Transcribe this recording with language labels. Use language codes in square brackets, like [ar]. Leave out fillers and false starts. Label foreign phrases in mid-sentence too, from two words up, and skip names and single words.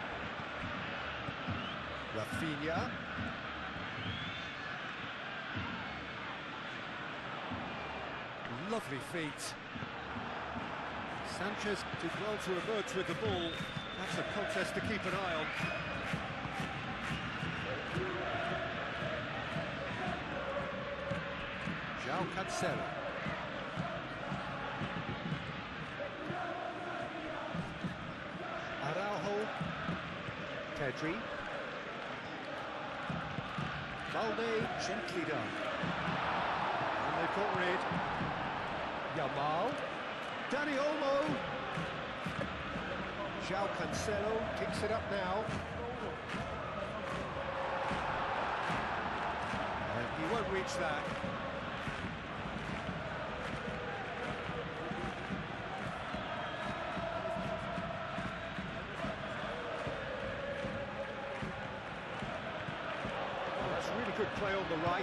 [en] Rafinha. Lovely feet. Sanchez did well to emerge with the ball. That's a contest to keep an eye on. João Cancelo. Araujo. Pedri. Balde gently done. And they've got rid. Yamal. Dani Olmo. João Cancelo kicks it up now. And he won't reach that. Well, that's really good play on the right.